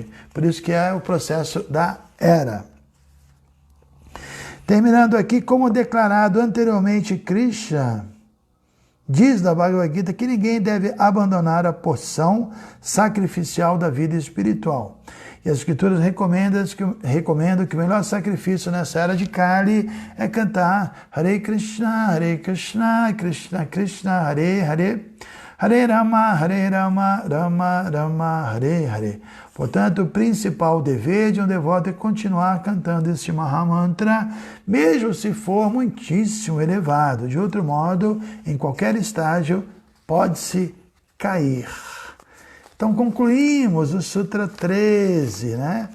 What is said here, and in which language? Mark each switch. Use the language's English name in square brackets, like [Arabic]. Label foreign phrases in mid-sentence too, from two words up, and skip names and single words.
[Portuguese] Por isso que é o processo da era. Terminando aqui, como declarado anteriormente, Krishna diz da Bhagavad Gita que ninguém deve abandonar a porção sacrificial da vida espiritual. E as escrituras recomendam que o melhor sacrifício nessa era de Kali é cantar [Sanskrit] हरे कृष्ण कृष्ण कृष्ण हरे हरे हरे राम राम राम हरे हरे. [Portuguese] Portanto, o principal dever de um devoto é continuar cantando este Mahamantra, mesmo se for muitíssimo elevado. De outro modo, em qualquer estágio, pode-se cair. Então, concluímos o Sutra 13, né?